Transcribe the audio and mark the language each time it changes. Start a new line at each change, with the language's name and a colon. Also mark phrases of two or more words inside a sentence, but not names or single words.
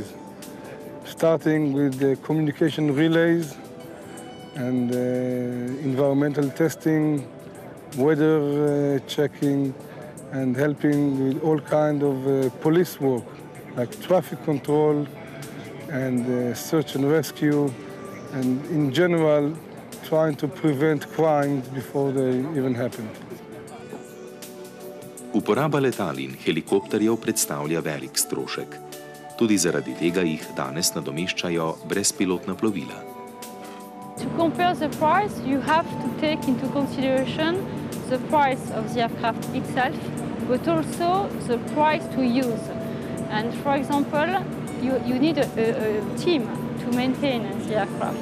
English: starting with the communication relays and environmental testing, weather checking, and helping with all kind of police work, like traffic control and search and rescue, and in general, trying to prevent crimes before they even happen.
Slovenian: Uporaba letal in helikopterjev predstavlja velik strošek. Tudi zaradi tega jih danes nadomeščajo brezpilotna plovila.
English: To compare the price, you have to take into consideration the price of the aircraft itself, but also the price to use. And for example, you need a team to maintain the aircraft.